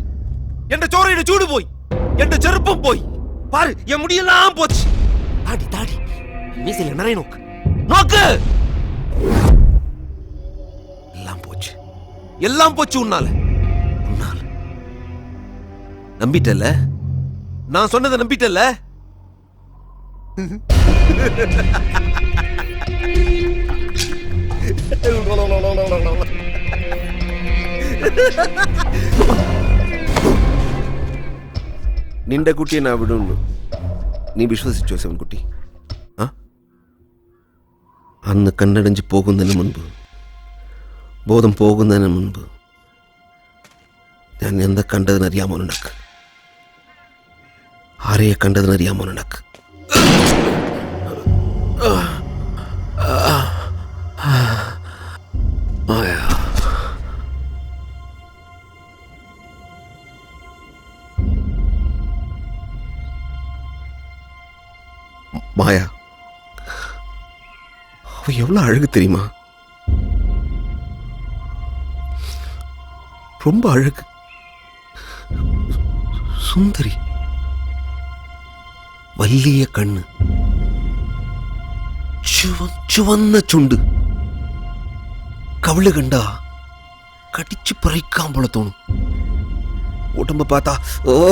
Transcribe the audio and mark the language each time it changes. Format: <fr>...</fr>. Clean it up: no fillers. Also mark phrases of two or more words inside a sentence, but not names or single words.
<ta>என் சோறையிட சூடு போய், என் செருப்பம் போய், பாரு என் முடியெல்லாம் போச்சு. தாடி தாடி மீசையில நிறைய நோக்கு நோக்கு, எல்லாம் போச்சு, எல்லாம் போச்சு. உன்னால உன்னால நம்பிட்டல? நான் சொன்னதை நம்பிட்டல?</ta> <ml>നിന്റെ കുട്ടിയെ ഞാൻ വിടുന്നു. നീ വിശ്വസിച്ചോ ശിവൻകുട്ടി? അന്ന് കണ്ണടഞ്ച് പോകുന്നതിന് മുൻപ്, ബോധം പോകുന്നതിന് മുൻപ് ഞാൻ എന്താ കണ്ടതിനറിയാമോ നിനക്ക്? ആരെയെ കണ്ടതിനറിയാമോ നിനക്ക്? മായാ.</ml> <ta>மாயா, அவ எவ்வளவு அழகு தெரியுமா? ரொம்ப அழகு, சுந்தரி,</ta> <ml>വലിയ കണ്ണ്, ചുവന്ന ചുണ്ട്, കവിള് കണ്ടാ കടിച്ചു പറിക്കാൻ പോലെ തോന്നും.</ml> <ta>உடம்பு பாத்தா ஓ.</ta>